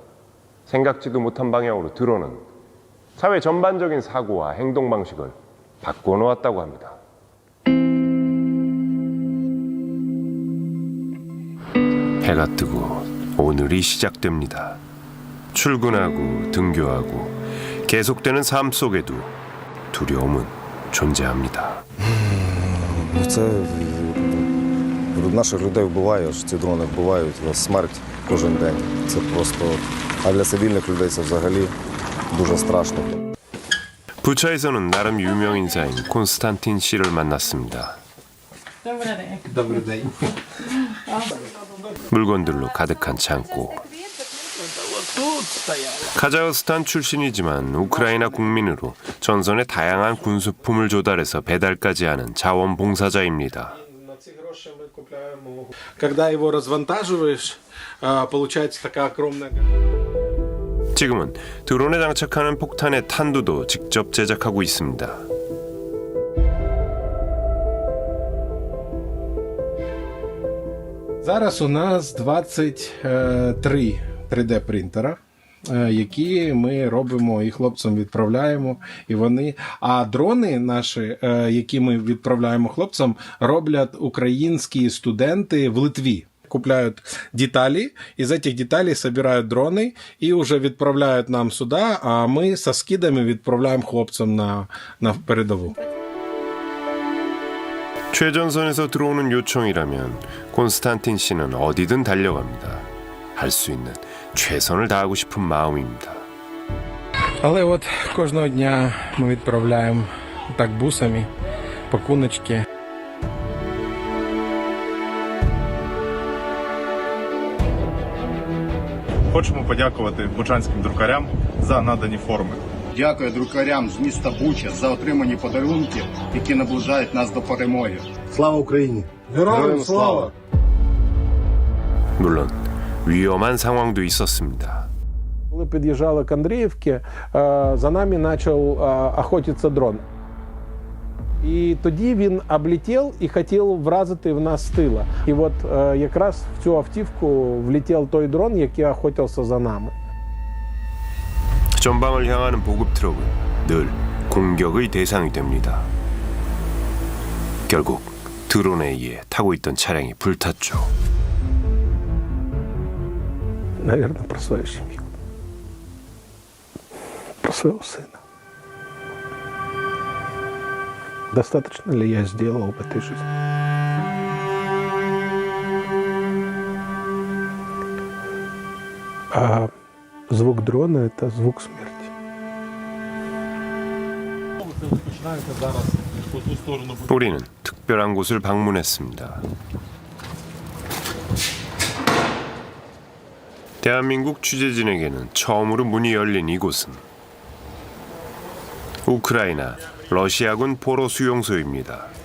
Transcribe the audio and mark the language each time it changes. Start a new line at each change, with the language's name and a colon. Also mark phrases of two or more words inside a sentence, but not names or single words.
Korean: 생각지도 못한 방향으로 드론은 사회 전반적인 사고와 행동 방식을 바꾸어 놓았다고 합니다. 해가 뜨고 오늘이 시작됩니다. 출근하고 등교하고 계속되는 삶 속에도 두려움은 존재합니다.
Ukrainian: Це наших людей вбиває, ці дрони вбивають, смерть кожен день. Це просто, а для цивільних людей це взагалі дуже страшно.
Korean: 부차에서는 나름 유명 인사인 콘스탄틴 씨를 만났습니다.
Ukrainian: Добрий день.
Korean: 물건들로 가득한 창고. 카자흐스탄 출신이지만 우크라이나 국민으로 전선에 다양한 군수품을 조달해서 배달까지 하는 자원봉사자입니다.
Russian: Когда его развантаживаешь, получается такая огромная.
Korean: 지금은 드론에 장착하는 폭탄의 탄두도 직접 제작하고 있습니다.
Ukrainian: Зараз у нас 23 3D принтера, які ми робимо і хлопцям відправляємо, і вони. А дрони наші, які ми відправляємо хлопцям, роблять українські студенти в Литві.
Russian: Купляют детали, из этих деталей собирают дроны и уже відправляють нам сюда,
Ukrainian: а ми со скидами відправляємо хлопцям на передову.
Korean: 최전선에서 들어오는 요청이라면 콘스탄틴 씨는 어디든 달려갑니다. 할 수 있는 최선을 다하고 싶은 마음입니다.
Ukrainian: Але от кожного дня ми відправляємо так бусами, пакуночки. Хочемо подякувати бучанським друкарям за надані форми. Дякую друкарям з міста Буча за отримані подарунки, які наближають нас до перемоги. Слава Україні! Героям слава!
Korean: 물론 위험한 상황도 있었습니다.
Ukrainian: Коли під'їжджали к Андріївці, за нами почав охотитися дрон. І тоді він облетів і хотів вразити в нас з тила. І от якраз в цю автівку влетів той дрон, який охотився за нами.
Korean: 전방을 향하는 보급 트럭은 늘 공격의 대상이 됩니다. 결국 드론에 의해 타고 있던 차량이 불탔죠.
Russian: Наверное, про свою семью. Про своего сына. Достаточно ли я сделал в этой жизни? А звук дрона – это звук смерти.
Korean: 우리는 특별한 곳을 방문했습니다. 대한민국 취재진에게는 처음으로 문이 열린 이곳은 우크라이나 러시아군 포로 수용소입니다.